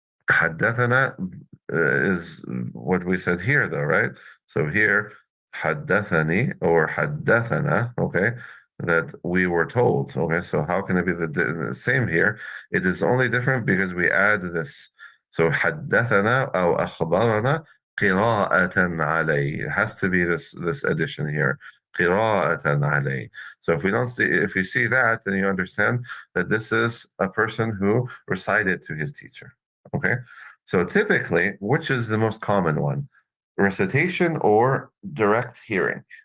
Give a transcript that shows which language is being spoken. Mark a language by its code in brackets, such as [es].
[en] حدثنا is what we said here, though, right? So here, حدثني or حدثنا, okay? That we were told, okay? So how can it be the same here? It is only different because we add this. [ar] So حدثنا أو أخبرنا قراءة عليه. [en] It has to be this addition here. [ar] قراءة عليه. [en] So if you see that, then you understand that this is a person who recited to his teacher. Okay. So typically, which is the most common one? Recitation or direct hearing?